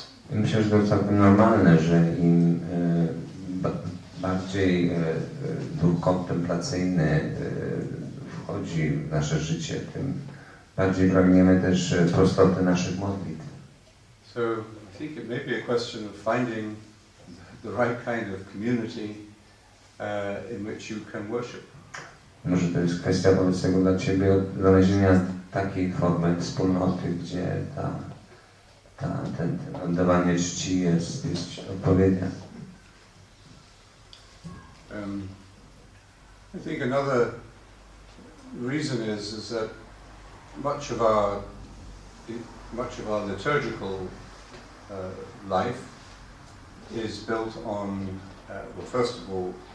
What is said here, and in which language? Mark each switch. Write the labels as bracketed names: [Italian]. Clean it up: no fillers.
[Polish] Myślę, że to całkiem normalne, że im bardziej duch kontemplacyjny wchodzi w nasze życie, tym bardziej pragniemy też prostoty naszych modlitw. [English] So I think it may be a question of finding the right kind of community in which you can worship. [Polish] Może to jest kwestia wobec tego dla Ciebie znalezienia takiej formy wspólnoty, gdzie ten oddawanie czci jest odpowiednia. [English] I think another reason is that much of our liturgical life is built on, well, first of all,